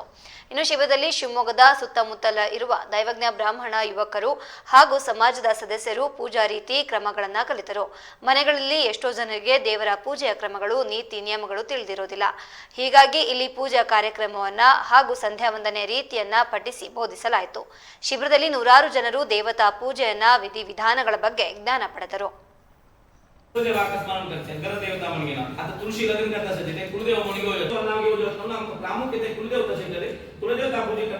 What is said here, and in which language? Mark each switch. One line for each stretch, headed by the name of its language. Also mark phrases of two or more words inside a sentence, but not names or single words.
Kannada: ಇನ್ನು ಶಿಬಿರದಲ್ಲಿ ಶಿವಮೊಗ್ಗದ ಸುತ್ತಮುತ್ತಲ ಇರುವ ದೈವಜ್ಞ ಬ್ರಾಹ್ಮಣ ಯುವಕರು ಹಾಗೂ ಸಮಾಜದ ಸದಸ್ಯರು ಪೂಜಾ ರೀತಿ ಕ್ರಮಗಳನ್ನು ಕಲಿತರು. ಮನೆಗಳಲ್ಲಿ ಎಷ್ಟೋ ಜನರಿಗೆ ದೇವರ ಪೂಜೆಯ ಕ್ರಮಗಳು ನೀತಿ ನಿಯಮಗಳು ತಿಳಿದಿರೋದಿಲ್ಲ. ಹೀಗಾಗಿ ಇಲ್ಲಿ ಪೂಜಾ ಕಾರ್ಯಕ್ರಮವನ್ನ ಹಾಗೂ ಸಂಧ್ಯಾ ವಂದನೆ ರೀತಿಯನ್ನ ಪಠಿಸಿ ಬೋಧಿಸಲಾಯಿತು. ಶಿಬಿರದಲ್ಲಿ ನೂರಾರು ಜನರು ದೇವತಾ ಪೂಜೆಯನ್ನ ವಿಧಿವಿಧಾನಗಳ ಬಗ್ಗೆ ಜ್ಞಾನ ಪಡೆದರು.
Marathi: आता तुळशी लग्न करता सध्या कुलदेव म्हणून प्रामुख्याने कुलदेव तसे कुलदेवता पूजा करता